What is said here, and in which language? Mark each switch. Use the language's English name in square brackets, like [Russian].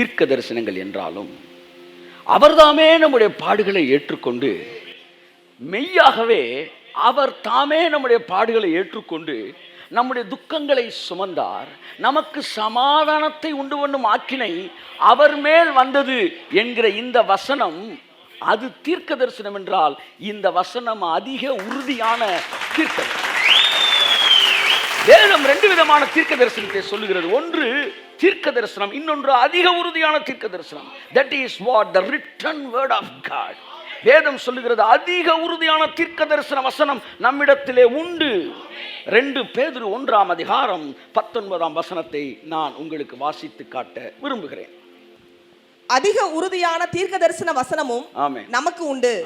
[Tamil] தரிசனங்கள் என்றாலும் அவர்தாமே நம்முடைய பாடுகளை ஏற்றுக்கொண்டு, மெய்யாகவே அவர் தாமே நம்முடைய பாடுகளை ஏற்றுக்கொண்டு நம்முடைய துக்கங்களை சுமந்தார், நமக்கு சமாதானத்தை உண்டு பண்ணும் ஆக்கினை அவர் மேல் வந்தது என்கிற இந்த வசனம், அது தீர்க்க தரிசனம் என்றால் இந்த வசனம் அதிக உறுதியான தீர்க்க தரிசனம். வேதம் ரெண்டு விதமான தீர்க்க தரிசனத்தை சொல்லுகிறது. ஒன்று தீர்க்க தரிசனம், இன்னொன்று அதிக உறுதியான தீர்க்க தரிசனம். [English] That is what the written word of God. [Tamil] வேதம் சொல்லுகிறது அதிக உறுதியான தீர்க்க தரிசன வசனம் நம்மிடத்திலே உண்டு. 2 பேதுரு 1:19 நான் உங்களுக்கு வாசித்து காட்ட விரும்புகிறேன். அதிக உறுதியான தீர்க்க தரிசன வசனமும் நமக்கு உண்டு.